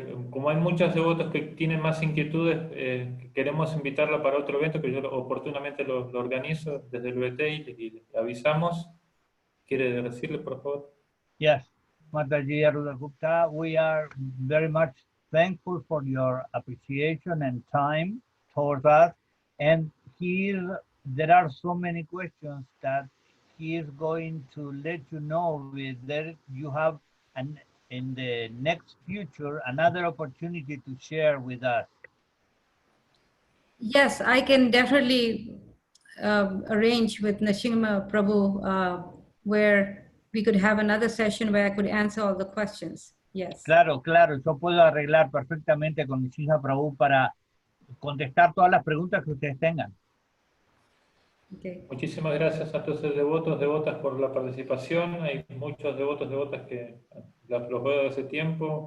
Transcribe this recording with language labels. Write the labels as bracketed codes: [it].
[es] Como hay muchos devotos que tienen más inquietudes, queremos invitarla para otro evento que yo oportunamente lo organizo desde el VT y le avisamos. ¿Quiere decirle, por favor? [en] Yes, Mataji Aruddha Gupta, we are very much thankful for your appreciation and time towards us. And here, there are so many questions that he is going to let you know that you have in the next future another opportunity to share with us. Yes, I can definitely arrange with Nrsimha Prabhu where we could have another session where I could answer all the questions. Yes. [es] Claro, yo puedo arreglar perfectamente con Nrsimha Prabhu para contestar todas las preguntas que ustedes tengan. [en] Okay. [es] Muchísimas gracias a todos los devotos, devotas por la participación. Hay muchos devotos, devotas que los veo de hace tiempo.